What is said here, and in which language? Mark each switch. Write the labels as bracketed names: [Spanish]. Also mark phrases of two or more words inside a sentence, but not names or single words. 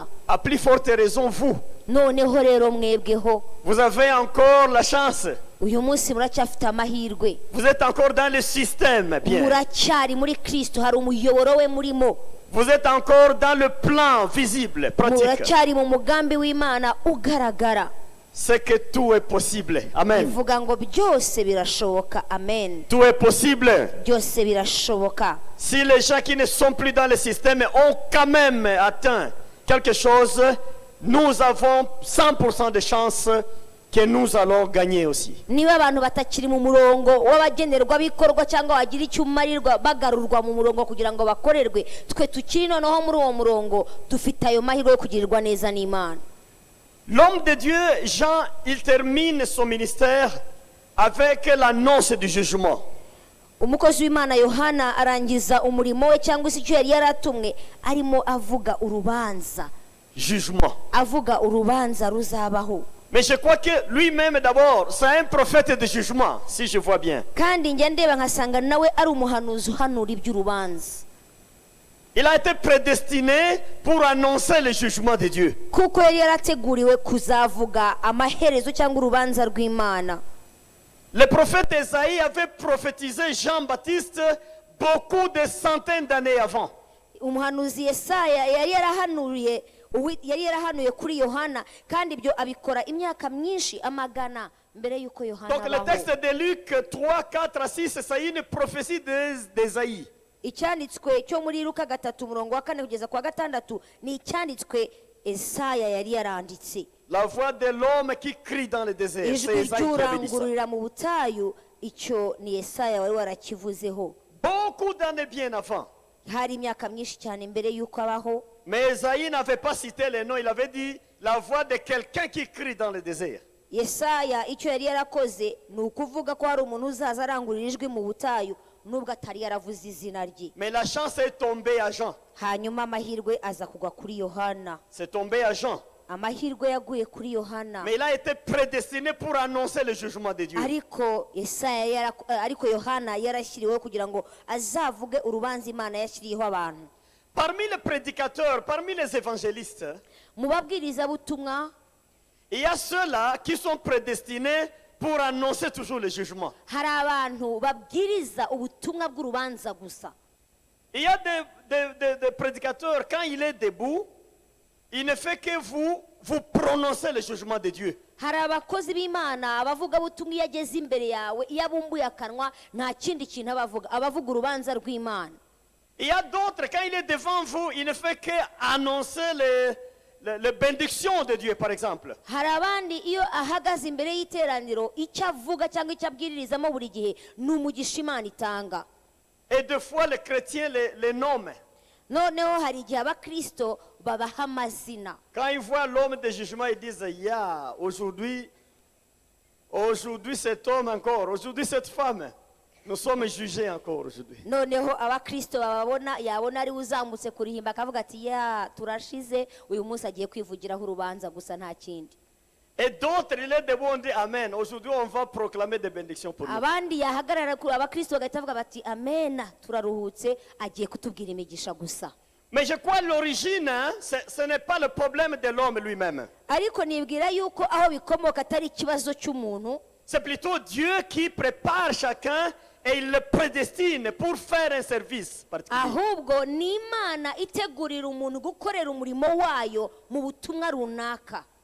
[French] À plus forte raison, vous, [Kinyarwanda] Noneho rero mwebweho, [French] vous avez encore la chance. [Kinyarwanda] uyu munsi muracyafite amahirwe, [French] Vous êtes encore dans le système, bien. [Kinyarwanda] muracyari muri Kristo, hari umuyoboro we murimo, [French] Vous êtes encore dans le plan visible, pratique. [Kinyarwanda] muracyari mu mugambi w'Imana ugaragara. [French] C'est que tout est possible. Amen. [Kinyarwanda] Ivuga ngo byose birashoboka. Amen. [French] Tout est possible. [Kinyarwanda] Byose birashoboka. [French] Si les gens qui ne sont plus dans le système ont quand même atteint quelque chose, nous avons 100% de chances que nous allons gagner aussi. [Kinyarwanda] Niba abantu batakiri mu murongo w'abagenerwa bikorwa cyangwa wagira icyo umarirwa bagarurwa mu murongo kugira ngo bakorerwe, twe tukiri noneho muri uwo murongo dufite ayo mahirwe yo kugirirwa neza n'Imana. [French] L'homme de Dieu, Jean, il termine son ministère avec l'annonce du jugement. [Kinyarwanda] Umukozi w'Imana Yohana arangiza umurimo we cyangwa se icyo yari yaratumwe, arimo avuga urubanza, [French] Jugement. [Kinyarwanda] avuga urubanza ruzabaho. [French] Mais je crois que lui-même d'abord, c'est un prophète de jugement, si je vois bien. [Kinyarwanda] Kandi njya ndeba nkasanga nawe ari umuhanuzi uhanura iby'urubanza, [French] Il a été prédestiné pour annoncer le jugement de Dieu. [Kinyarwanda] kuko yari yarateguriwe kuzavuga amaherezo cyangwa urubanza rw'Imana. [French] Le prophète Esaïe avait prophétisé Jean-Baptiste beaucoup de centaines d'années avant. [Kinyarwanda] Umuhanuzi Yesaya yari yarahanuye kuri Yohana, kandi ibyo abikora imyaka myinshi amagana mbere yuko Yohana [French] Donc le [Kinyarwanda] abaho. [French] texte de Luc 3, 4 à 6, c'est une prophétie d'Esaïe. [Kinyarwanda] Icyanditswe cyo muri Luka 3:4 kugeza kwa 6 ni icyanditswe Esaya yari yaranditse. [French] La voix de l'homme qui crie dans le désert. C'est [Kinyarwanda] Ijwi [French] Esaïe qui avait dit ça. [Kinyarwanda] ry'urangururira mu butayu, icyo ni Yesaya wari warakivuzeho. [French] Beaucoup d'années bien avant. [Kinyarwanda] Hari imyaka myinshi cyane mbere yuko abaho. [French] Mais Esaïe n'avait pas cité les noms. Il avait dit la voix de quelqu'un qui crie dans le désert. [Kinyarwanda] Yesaya icyo yari yarakoze ni ukuvuga ko hari umuntu uzaza arangurura ijwi mu butayu, nubwo atari yaravuze izina rye. [French] Mais la chance est tombée à Jean. [Kinyarwanda] Hanyuma amahirwe aza kugwa kuri Yohana. [French] C'est tombé à Jean. [Kinyarwanda] Amahirwe yaguye kuri Yohana. [French] Mais il a été prédestiné pour annoncer le jugement de Dieu. [Kinyarwanda] ariko Yohana yarashyiriweho kugira ngo azavuge urubanza Imana yashyiriyeho abantu. [French] Parmi les prédicateurs, parmi les évangélistes, [Kinyarwanda] Mu babwirizabutumwa [French] il y a ceux-là qui sont prédestinés pour annoncer toujours le jugement. [Kinyarwanda] hari abantu babwiriza ubutumwa bw'urubanza gusa. [French] Il y a des prédicateurs, quand il est debout, il ne fait que vous prononcez le jugement de Dieu. [Kinyarwanda] Hari abakozi b'Imana abavuga butumwa iyo ageze imbere yawe, iyo abumbuye akanwa nta kindi kintu abavuga urubanza rw'Imana. [French] Il y a d'autres, quand il est devant vous, il ne fait que annoncer les bénédictions de Dieu, par exemple. [Kinyarwanda] hari abandi iyo ahagaze imbere y'iteraniro icyo avuga cyangwa icyo abwiririzamo buri gihe ni umugisha Imana itanga. [French] Et des fois, les chrétiens les nomment. [Kinyarwanda] noneho hari igihe abakristo babaha amazina. [French] Quand ils voient l'homme de jugement, ils disent, ya, aujourd'hui cet homme encore, aujourd'hui cette femme, nous sommes jugés encore aujourd'hui. [Kinyarwanda] noneho abakristo bababona yabona ari uzamutse kurihimba akavuga ati ya turashize uyu munsi agiye kwivugiraho urubanza gusa nta kindi. [French] Et d'autres, il est debout, on dit Amen. Aujourd'hui, on va proclamer des bénédictions pour nous. [Kinyarwanda] abandi yahagarara kuri abakristo bagahita bavuga bati amena turaruhutse agiye kutubwira imigisha gusa. [French] Mais je crois l'origine, hein, ce n'est pas le problème de l'homme lui-même. [Kinyarwanda] ariko nibwira yuko aho bikomoka atari ikibazo cy'umuntu, [French] C'est plutôt Dieu qui prépare chacun et il le prédestine pour faire un service particulier. [Kinyarwanda] ahubwo ni Imana itegurira umuntu gukorera umurimo wayo mu butumwa runaka.